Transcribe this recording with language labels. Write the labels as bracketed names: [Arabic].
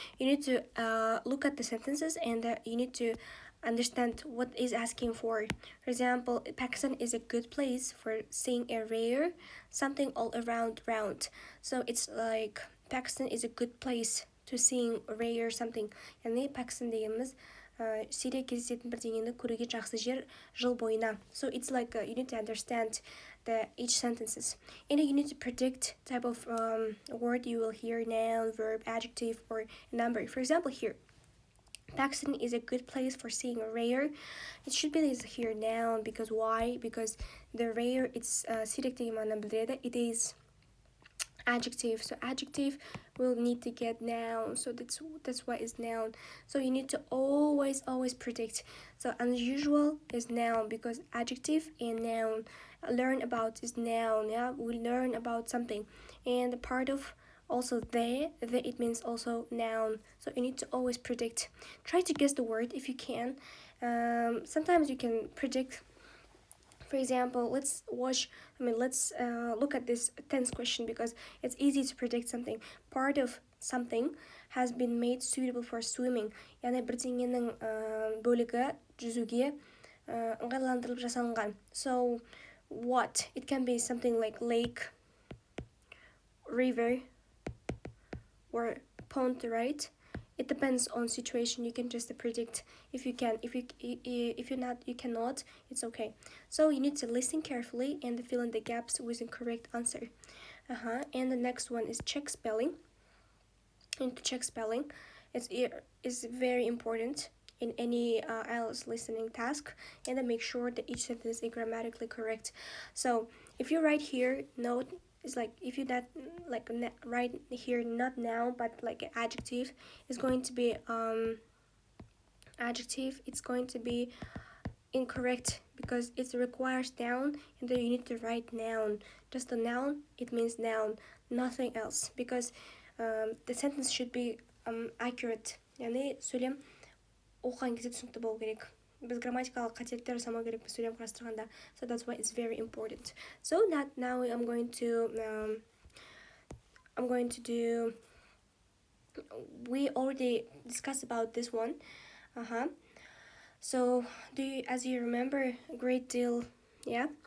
[English] You need to look at the sentences, and you need to understand what is asking for. For example, Pakistan is a good place for seeing a rare something all around round. So it's like Pakistan is a good place to seeing rare something. [Kazakh] Yani Pakistan дегеніміз сирек кездесетін бірдеңені көруге жақсы жер жыл бойына. [English] So it's like you need to understand each sentences, and you need to predict type of word you will hear: noun, verb, adjective, or number. For example, here, Pakistan is a good place for seeing a rare. It should be here noun, because why? Because the rare it's [Kazakh] сирек деген мағынаны білдіреді. [English] It is adjective, so adjective will need to get noun, so that's why it's noun. So you need to always predict. So unusual is noun, because adjective and noun learn about is noun. Yeah, we learn about something, and the part of also the it means also noun. So you need to always predict. Try to guess the word if you can. Sometimes you can predict. For example, let's look at this tense question, because it's easy to predict something. Part of something has been made suitable for swimming. [Kazakh] Yani бірдеңенің бөлігі жүзуге ыңғайландырылып жасалынған. [English] So what? It can be something like lake, river, or pond, right? It depends on situation. You can just predict if you can. If you're not, you cannot. It's okay. So you need to listen carefully and fill in the gaps with the correct answer. And the next one is check spelling. And to check spelling, is very important in any IELTS listening task, and then make sure that each sentence is grammatically correct. So if you write here, note. It's like if you not like write here not noun but like adjective, is going to be adjective. It's going to be incorrect because it requires noun, and then you need to write noun. Just the noun, it means noun, nothing else, because the sentence should be accurate, [Kazakh] яғни сөйлем оқыған кезде түсінікті болу керек. Біз грамматикалық қателіктер жасамау керекпіз сөйлем құрастырғанда. [English] So that's why it's very important. So now I'm going to do, we already discussed about this one. So as you remember, a great deal, yeah.